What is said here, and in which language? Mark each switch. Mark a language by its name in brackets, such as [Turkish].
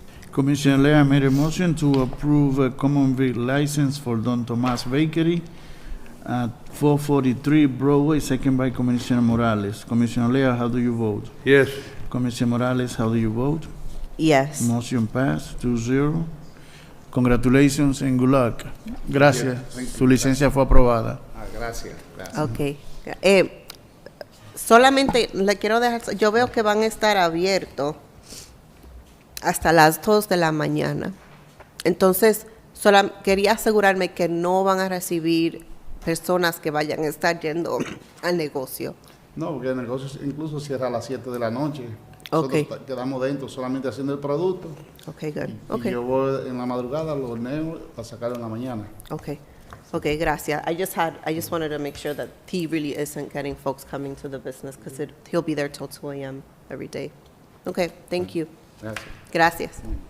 [English] Commissioner Lea made a motion to approve a common vic license for Don Tomas Bakery at 443 Broadway, second by Commissioner Morales. Commissioner Lea, how do you vote? Yes. Commissioner Morales, how do you vote? Yes. Motion passed, 2-0. Congratulations and good luck. [Spanish] Gracias. Su licencia fue aprobada. Gracias. Gracias. Ok. Solamente le quiero dejar, yo veo que van a estar abiertos hasta las 2 de la mañana. Entonces, quería asegurarme que no van a recibir personas que vayan a estar yendo al negocio. No, porque el negocio incluso cierra a las 7 de la noche. Ok. Nosotros quedamos dentro solamente haciendo el producto. [English] Okay, good. [Spanish] Y [English] Okay. [Spanish] yo voy en la madrugada, lo horneo para sacarlo en la mañana. [English] Okay. Okay, gracias. I just wanted to make sure that he really isn't getting folks coming to the business because he'll be there till 2 a.m. every day. Okay, thank you. [Spanish] Gracias. Gracias.